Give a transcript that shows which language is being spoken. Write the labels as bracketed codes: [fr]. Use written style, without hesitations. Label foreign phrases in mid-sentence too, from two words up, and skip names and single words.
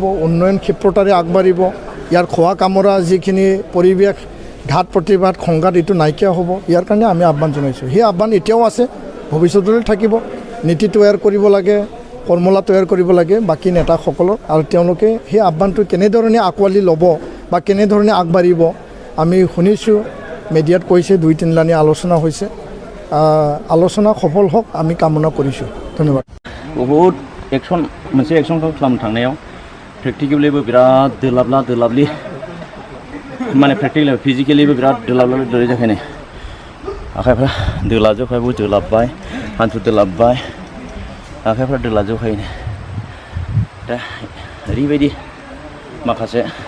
[as] উন্নয়ন ক্ষিপ্ৰতাৰে আগবাঢ়িব ইয়াৰ খোৱা কামৰা যিখিনি পৰিৱেশ ঘাট প্ৰতিবাদ সংঘাত এইটো নাইকিয়া হ'ব ইয়াৰ কাৰণে আমি আহ্বান জনাইছোঁ সেই আহ্বান এতিয়াও আছে ভৱিষ্যতলৈ থাকিব নীতি তৈয়াৰ কৰিব লাগে ফৰ্মুলা তৈয়াৰ কৰিব লাগে বাকী নেতাসকলৰ আৰু তেওঁলোকে সেই আহ্বানটো কেনেধৰণে আঁকোৱালি ল'ব বা কেনেধৰণে আগবাঢ়িব আমি শুনিছোঁ মিডিয়াত কৈছে 2-3 লানি আলোচনা হৈছে আলোচনা সফল হওক আমি কামনা কৰিছোঁ ধন্যবাদ [brx] বহুত मोनसे एक्सनखौ खालामनो थांनायाव प्रेक्टिकेलिबो बिराद दोलाबली माने प्रेक्टिकेलि फिजिकेलिबो बिराद दोलाबली जाखायनो आखाइफ्रा दोलाजोबखाय बहुद दोलाबबाय हान्थु दोलाबबाय आखाइफ्रा दोलाजोबखायनो दा ओरैबायदि माखासे